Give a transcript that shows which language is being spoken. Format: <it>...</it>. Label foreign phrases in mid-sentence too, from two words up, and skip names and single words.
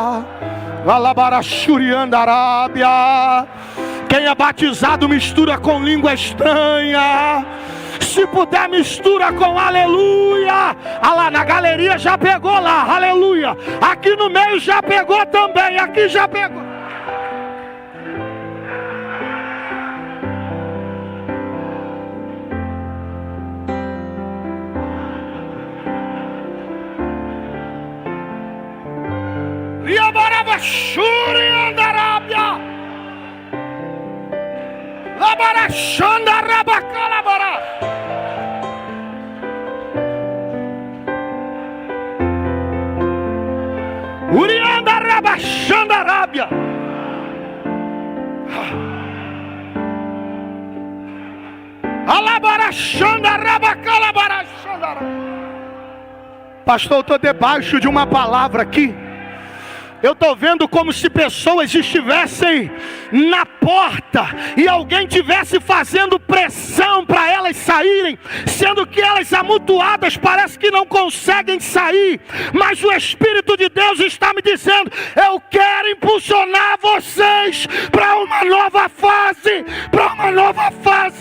<pt>Alabarachuriandarábia. Quem é batizado mistura com língua estranha. Se puder, mistura com aleluia. Ah lá na galeria já pegou lá, aleluia. Aqui no meio já pegou também, aqui já pegou. Riabarava Shuri Andarábia. Labarachanda Rabacalabara. Urianda Rabachanda Arábia. Alabarachanda Rabacalabarachanda. Pastor, eu estou debaixo de uma palavra aqui. Eu estou vendo como se pessoas estivessem na porta e alguém estivesse fazendo pressão para elas saírem, sendo que elas amontoadas parece que não conseguem sair, mas o Espírito de Deus está me dizendo, eu quero impulsionar vocês para uma nova fase, para uma nova fase.</pt>